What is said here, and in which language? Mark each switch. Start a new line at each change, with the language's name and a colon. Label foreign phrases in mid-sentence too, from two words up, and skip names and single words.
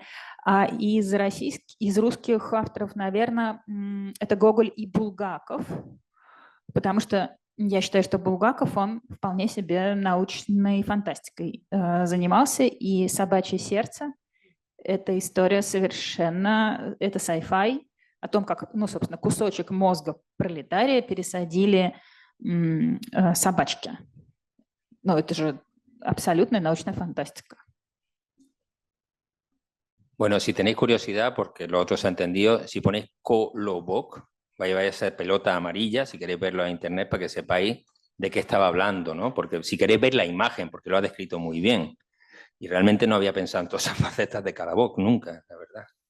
Russian: А из русских авторов, наверное, это Гоголь и Булгаков, потому что я считаю, что Булгаков, он вполне себе научной фантастикой занимался, и «Собачье сердце» — это история совершенно, это sci-fi, о том, как, ну, собственно, кусочек мозга пролетария пересадили собачке. Ну, это же абсолютная научная фантастика.
Spanish: Bueno, si tenéis curiosidad, porque lo otro se ha entendido, si ponéis Kolobok, vaya a ser pelota amarilla, si queréis verlo en internet para que sepáis de qué estaba hablando, ¿no? Porque si queréis ver la imagen, porque lo ha descrito muy bien. Y realmente no había pensado en todas esas facetas de Kolobok nunca, la verdad.